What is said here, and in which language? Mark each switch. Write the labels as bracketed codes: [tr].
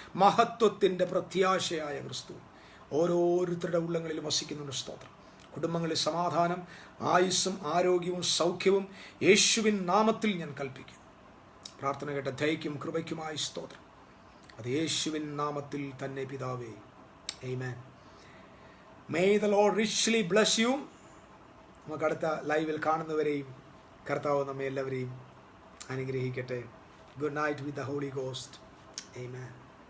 [ml] മഹത്വത്തിൻ്റെ പ്രത്യാശയായ ക്രിസ്തു ഓരോരുത്തരുടെ ഉള്ളങ്ങളിലും വസിക്കുന്നുണ്ട്. സ്തോത്രം. കുടുംബങ്ങളിൽ സമാധാനം, ആയുസ്സും ആരോഗ്യവും സൗഖ്യവും യേശുവിൻ നാമത്തിൽ ഞാൻ കൽപ്പിക്കുന്നു. പ്രാർത്ഥന കേട്ട ദയയ്ക്കും കൃപയ്ക്കുമായി സ്തോത്രം. അത് യേശുവിൻ നാമത്തിൽ തന്നെ പിതാവേ. ആമേൻ. [en] May the Lord richly bless you. [ml] നമുക്ക് അടുത്ത ലൈവിൽ കാണുന്നവരെയും കർത്താവ് നമ്മെ എല്ലാവരെയും അനുഗ്രഹിക്കട്ടെ. [en] Good night with the Holy Ghost. Amen.